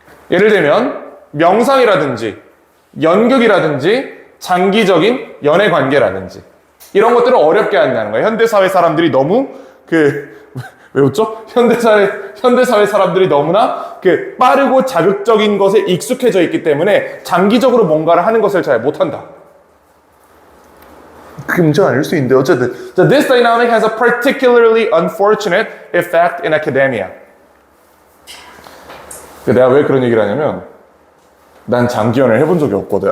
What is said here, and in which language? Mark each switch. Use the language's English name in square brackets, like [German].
[Korean] 예를 들면 명상이라든지 연극이라든지 장기적인 연애 관계라든지 이런 것들을 어렵게 한다는 거예요. 현대사회 사람들이 너무 왜 웃죠? 현대사회 사람들이 너무나 빠르고 자극적인 것에 익숙해져 있기 때문에 장기적으로 뭔가를 하는 것을 잘 못한다. 그게 문제가 아닐 수 있는데 어쨌든. [English] This dynamic has a particularly unfortunate effect in academia. [Korean] 내가 왜 그런 얘기를 하냐면 난 장기연애를 해본 적이 없거든.